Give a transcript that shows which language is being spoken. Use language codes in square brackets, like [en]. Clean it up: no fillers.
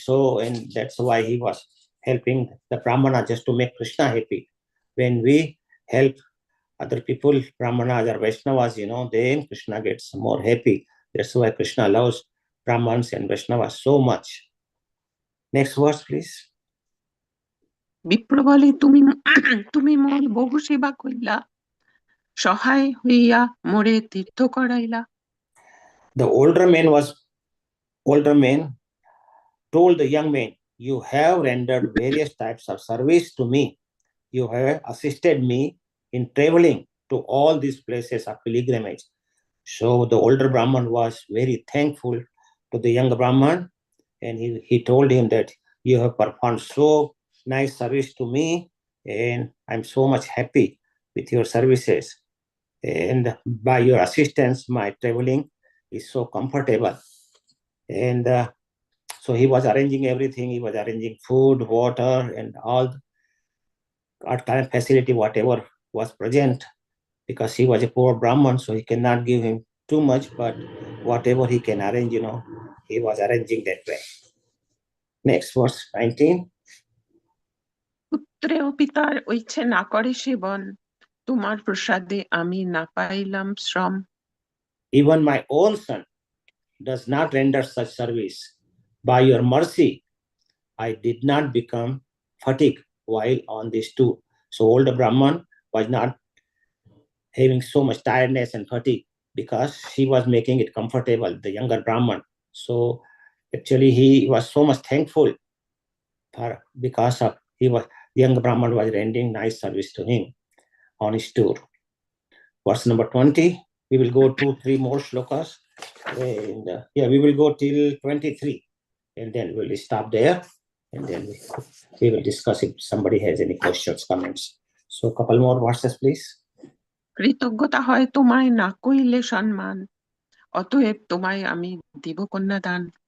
[en] So, and that's why he was helping the Brahmana just to make Krishna happy. When we help other people, Brahmanas or Vaishnavas, then Krishna gets more happy. That's why Krishna loves Brahmans and Vaishnavas so much. Next verse, please. [bn] বিপ্র বলে তুমি তুমি মোর বহু সেবা কইলা, সহায় হইয়া মোরে তীর্থ করাইলা। [en] The older man told the young man, you have rendered various types of service to me. You have assisted me in traveling to all these places of pilgrimage. So the older Brahman was very thankful to the young Brahman, and he told him that you have performed so nice service to me, and I'm so much happy with your services. And by your assistance, my traveling is so comfortable. And so he was arranging everything. He was arranging food, water, and all kind of facility, whatever was present because he was a poor Brahman, so he cannot give him too much, but whatever he can arrange, he was arranging that way. Next verse 19. [bn] পুত্রেও পিতার ইচ্ছে না করে সেবন, তোমার প্রসাদে আমি না পাইলাম শ্রম। [en] Even my own son does not render such service. By your mercy, I did not become fatigued while on this tour. So older Brahman was not having so much tiredness and fatigue because she was making it comfortable, the younger Brahman. So actually he was so much thankful because of the young Brahman was rendering nice service to him on his tour. Verse number 20, we will go 2-3 more shlokas. And we will go till 23. And then we'll stop there. And then we will discuss if somebody has any questions, comments. So a couple more verses, please. [bn] কৃতজ্ঞতা হয় তোমায় না কইলে সম্মান, অতএব তোমায় আমি দিব কন্যাদান।